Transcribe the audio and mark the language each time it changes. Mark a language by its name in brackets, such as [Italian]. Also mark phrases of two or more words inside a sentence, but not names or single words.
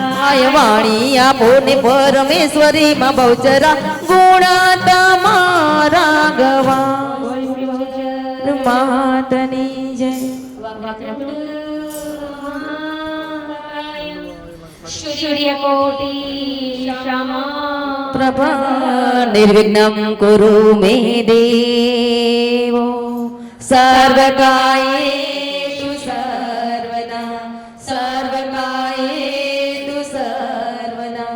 [Gujarati] કાય વાણી આપો ને પરમેશ્વરી માં બહુચરા ગુણ તમારા ગવા માતની જય [Sanskrit] सूर्यकोटि प्रभा निर्विघ्नं कुरु मे देवो सर्वकायेषु सर्वदा सर्वकायेषु सर्वदा